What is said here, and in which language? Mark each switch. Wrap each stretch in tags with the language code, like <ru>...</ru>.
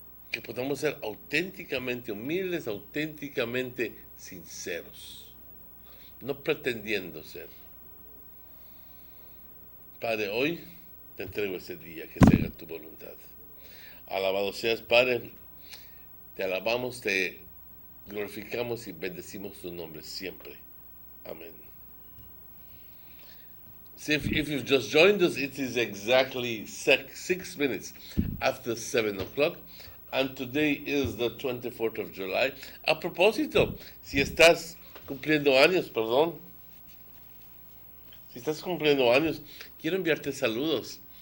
<es>Que podamos ser auténticamente humildes, auténticamente sinceros, no pretendiendo ser. Padre, hoy te entrego ese día, que se haga tu voluntad. Alabado seas, Padre, te alabamos, te glorificamos y bendecimos tu nombre siempre. Amén.</es> <en>See, if you've just joined us, it is exactly 6 minutes after 7 o'clock, and today is the 24th of July.</en> <es>A propósito, si estás cumpliendo años, si estás cumpliendo años, quiero enviarte saludos.</es>